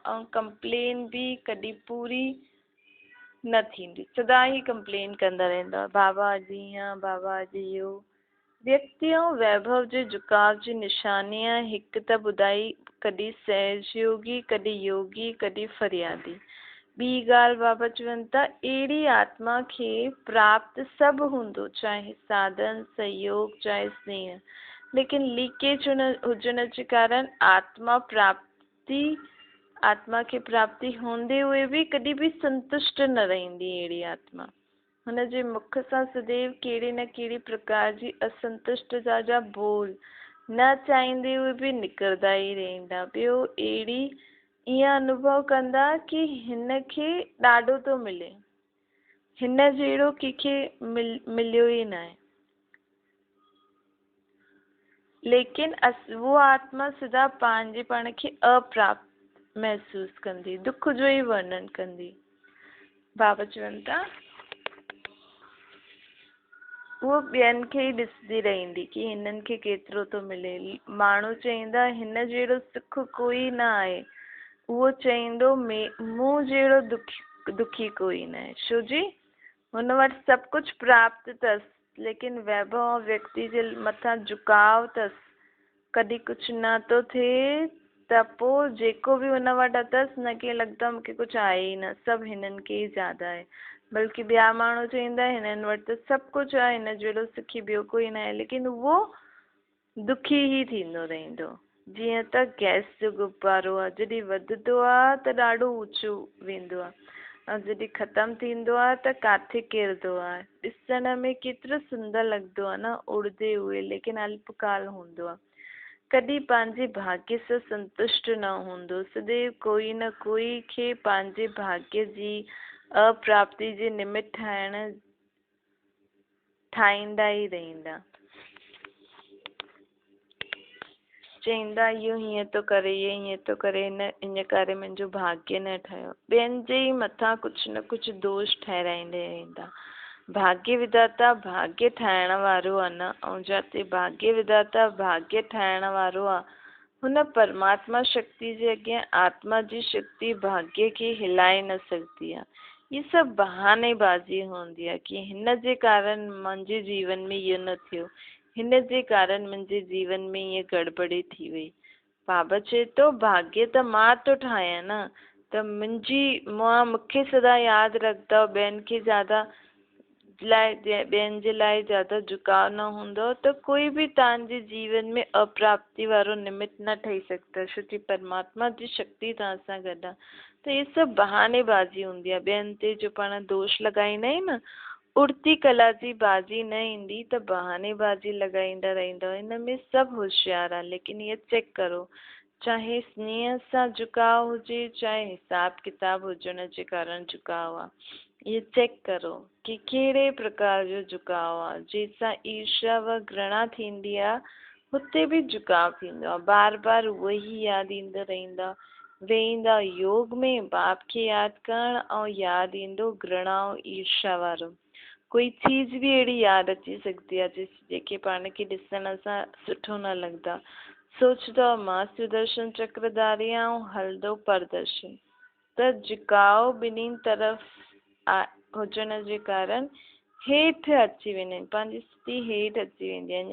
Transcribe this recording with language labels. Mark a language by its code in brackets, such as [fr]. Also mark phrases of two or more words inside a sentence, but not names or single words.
[sd] ऐं कंप्लेन बि कॾहिं पूरी न थींदी, सदा ई कंप्लेन कंदा रहंदव, बाबा अॼु हीअं, बाबा अॼु इहो। व्यक्ति ऐं वैभव जे झुकाव जी निशानियां हिकु त ॿुधाई, कॾहिं सहजयोगी, कॾहिं योगी, कॾहिं फरियादी। ॿी ॻाल्हि बाबा चवनि था, अहिड़ी आत्मा खे प्राप्त सभु हूंदो, चाहे साधन, सहयोग, चाहे स्नेह, लेकिन लीकेज हुजण जे कारण आत्मा खे प्राप्ति हूंदे हुए बि कॾहिं बि संतुष्ट न रहंदी। अहिड़ी आत्मा, हुन जे मुख सां सदैव कहिड़ी न कहिड़ी प्रकार जी असंतुष्टता जा बोल न चाहींदे हुए बि निकिरंदा ई रहंदा। ॿियो अहिड़ी ईअं अनुभव कंदा कि हिन खे ॾाढो थो मिले, हिन जहिड़ो कंहिंखे मिलियो ई न आहे। लेकिन वो आत्मा सदा पंहिंजे पाण खे अप्राप्त महसूस कंदी, दुख जो ई वर्णन कंदी। बाबा चवनि था उहो ॿियनि खे ई ॾिसंदी रहंदी कि हिननि खे केतिरो थो मिले। माण्हू चईंदा हिन जहिड़ो सुख कोई न आहे, उहो चईंदो मूं जहिड़ो दुखी कोई न आहे। छो जी हुन वटि सभु कुझु प्राप्त अथसि, लेकिन वैभव व्यक्ति जे मथां झुकाव अथसि। कॾहिं कुझु न थो थिए त पोइ जेको बि हुन वटि अथसि हुनखे लॻंदो मूंखे कुझु आहे ई न, सभु हिननि खे ई ज़्यादा आहे। बल्कि ॿिया माण्हू चईंदा हिननि वटि त सभु कुझु आहे, हिन जहिड़ो सुखी ॿियो कोई न आहे, लेकिन उहो दुखी ई थींदो रहंदो। जीअं त गैस जो गुब्बारो आहे, जॾहिं वधंदो आहे त ॾाढो ऊचो वेंदो आहे, ऐं जॾहिं ख़तमु थींदो आहे त किथे किरंदो आहे। ॾिसण में केतिरो सुंदर लॻंदो आहे न उड़दे हुए, लेकिन अल्पकाल हूंदो आहे। कॾहिं पंहिंजे भाग्य सां संतुष्ट न हूंदो, सदैव कोई न कोई खे पंहिंजे भाग्य जी अप्राप्ति जे निमित्त ठाहींदा ई रहंदा। चईंदा इहो हीअं थो करे, इहो हीअं थो करे, इन करे मुंहिंजो भाग्य न ठहियो। ॿियनि जे ई मथां कुझु न कुझु दोष ठहिराईंदे रहंदा। भाग्य विधाता भाग्य ठाहिण वारो आहे न, ऐं जिते भाग्य विधाता भाग्य ठाहिण वारो आहे हुन परमात्मा शक्ति जे अॻियां आत्मा जी शक्ति भाग्य खे हिलाए न सघंदी आहे। ये सभु बहानेबाज़ी हूंदी आहे कि हिन जे कारण मुंहिंजे जीवन में इहो न थियो, हिन जे कारण मुंहिंजे जीवन में ये गड़बड़ी थी वई। बाबा चए थो भाग्य त मां थो ठाहियां न, त मूंखे सदा यादि रखंदव, ॿियनि खे ॿियनि जे लाइ ज़्यादा झुकाव न हूंदो त कोई बि तव्हांजे जीवन में अप्राप्ति वारो निमित्त न ठही सघंदा, छो कि परमात्मा जी शक्ति तव्हां सां गॾु आहे। त इहे सभु बहानेबाज़ी हूंदी आहे, ॿियनि ते जो पाण दोष लॻाईंदा आहियूं न, [hi] उड़ती कला [sd] जी बाज़ी न ईंदी त बहानेबाज़ी लॻाईंदा रहंदव। हिन में सभु होशियार आहे, लेकिन इहे चेक करो, चाहे स्नेह सां झुकाव हुजे, चाहे हिसाब किताब हुजण जे कारण झुकाव आहे, ये चेक करो कि कहिड़े प्रकार जो झुकाव आहे। जंहिंसां ईर्ष्या व घृणा थींदी आहे हुते बि झुकाव थींदो आहे, बार बार उहो ई यादि ईंदो रहंदा, वेहींदा योग में बाप खे यादि करणु, ऐं यादि ईंदो घृणा ऐं ईर्ष्या वारो। कोई चीज़ बि अहिड़ी यादि अची सघंदी आहे जेके पाण खे ॾिसण सां सुठो न लॻंदा, सोचंदो मां सुदर्शन चक्रधारी ऐं हलंदो परदर्शी, त झुकाव ॿिन्हिनि तरफ़ हुजण जे कारण हेठि अची वेंदा आहिनि, पंहिंजी स्थिति हेठि अची वेंदी आहे।